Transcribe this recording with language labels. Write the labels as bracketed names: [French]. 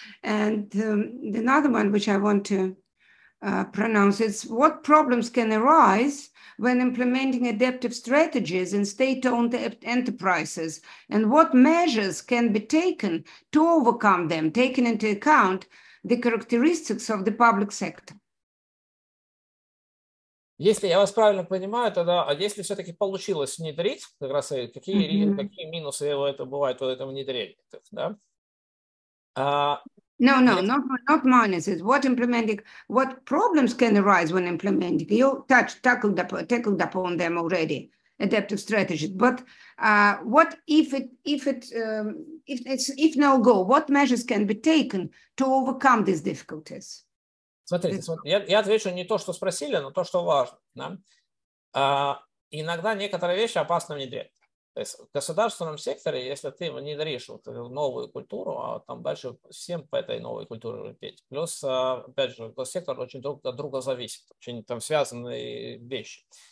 [English] And another one, which I want to pronounce, is what problems can arise when implementing adaptive strategies in state-owned enterprises, and what measures can be taken to overcome them, taking into account the characteristics of the public sector? [Russian] Если я вас правильно понимаю, тогда, а если все-таки получилось внедрить, как раз какие минусы это бывают в этом внедрении, да? [English] No, not minuses. What problems can arise when implementing? You tackled upon them already. adaptive strategies. But what if it's no go? What measures can be taken to overcome these difficulties? [Russian] Смотрите, я отвечу не то, что спросили, но то, что важно. Да? Иногда некоторые вещи опасно внедрять. То есть в государственном секторе, если ты внедришь вот новую культуру, а там дальше всем по этой новой культуре петь. Плюс, опять же, госсектор очень друг от друга зависит, очень там связанные вещи.